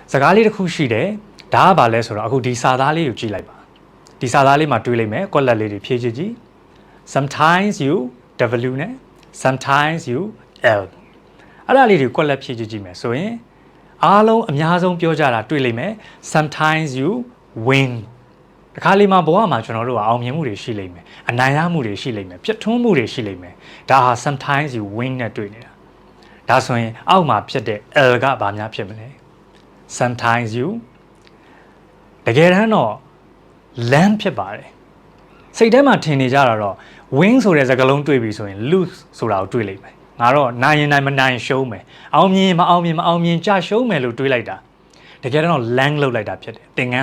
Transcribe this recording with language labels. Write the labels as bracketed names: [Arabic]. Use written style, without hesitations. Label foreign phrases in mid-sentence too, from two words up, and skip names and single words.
[Burmese] စကားလေးတစ်ခုရှိတယ်ဒါကဘာလဲဆိုတော့အခုဒီစာသားလေးကိုကြည့်လိုက်ပါဒီစာသားလေးမှာတွေးလိုက်မယ်ကွက်လက်လေးတွေဖြည့်ကြည့် [English] sometimes you W [Burmese] နဲ့ [English] sometimes you L [Burmese] အဲ့ဒါလေးတွေကွက်လက်ဖြည့်ကြည့်မယ်ဆိုရင်အားလုံးအများဆုံးပြောကြတာတွေးလိုက်မယ် [English] sometimes you win [Burmese] တခါလေးမှာဘဝမှာကျွန်တော်တို့ကအောင်မြင်မှုတွေရှိလိမ့်မယ်အနိုင်ရမှုတွေရှိလိမ့်မယ်ပြတ်ထွန်းမှုတွေရှိလိမ့်မယ်ဒါဟာ [English] sometimes you win [Burmese] နဲ့တွေ့နေတာဒါ ဆိုရင်အောက်မှာဖြစ်တဲ့ L ကဘာများဖြစ်မလဲ [English] sometimes you [Burmese] တကယ်တမ်းတော့ land ဖြစ်ပါတယ်စိတ်ထဲမှာထင်နေကြတာတော့ win ဆိုတဲ့စကားလုံးတွေ့ပြီဆိုရင် lose ဆိုတာကိုတွေ့လိမ့်မယ်ငါတော့နိုင်ရင်နိုင်မနိုင်ရှုံးမယ်အောင်မြင်မအောင်မြင်ကြရှုံးမယ်လို့တွေးလိုက်တာတကယ်တော့ land လောက်လိုက်တာဖြစ်တယ်သင်ခ